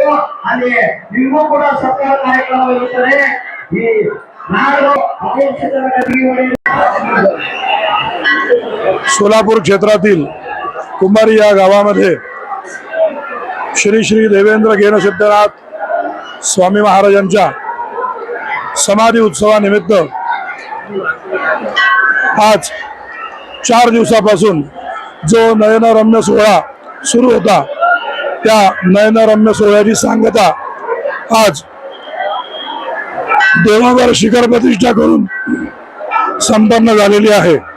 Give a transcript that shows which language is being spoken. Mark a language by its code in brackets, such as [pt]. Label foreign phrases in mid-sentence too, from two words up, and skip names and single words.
[kn] ಅಲ್ಲಿ ನಿಮಗೂ ಕೂಡ ಸತ್ಕಾರ ಕಾರ್ಯಕ್ರಮ ಇರುತ್ತದೆ. ಈ ನಾಡು ಅಪೇಕ್ಷಿತ [mr] सोलापूर क्षेत्रातील कुंभारी या गावामध्ये श्री श्री देवेंद्र गेनसिद्धनाथ स्वामी महाराजांच्या समाधी उत्सवानिमित्त आज 4 दिवसापासून जो नयनरम्य सोहळा सुरू होता त्या नयनरम्य सोहळ्याची सांगता आज देवावर शिखर प्रतिष्ठा करून संपन्न झालेली आहे.